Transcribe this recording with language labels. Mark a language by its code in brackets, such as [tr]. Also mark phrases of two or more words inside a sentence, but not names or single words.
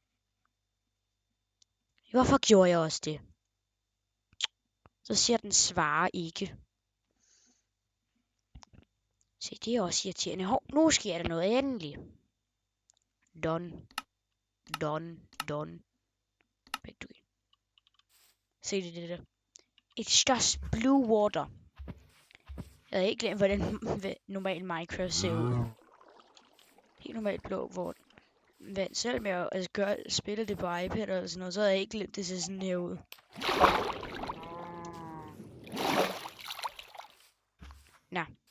[da] Hvorfor gjorde jeg også det? Så siger den svarer ikke. Se, det er også irriterende. Hov, nu sker der noget endelig. Done. Se det der. [en] It's just blue water. [da] Jeg havde ikke glemt, hvordan normal Minecraft ser ud. Helt normalt blå vand. Selvom jeg spiller det på iPad eller sådan noget, så havde jeg ikke glemt, det ser sådan her ud. Nå.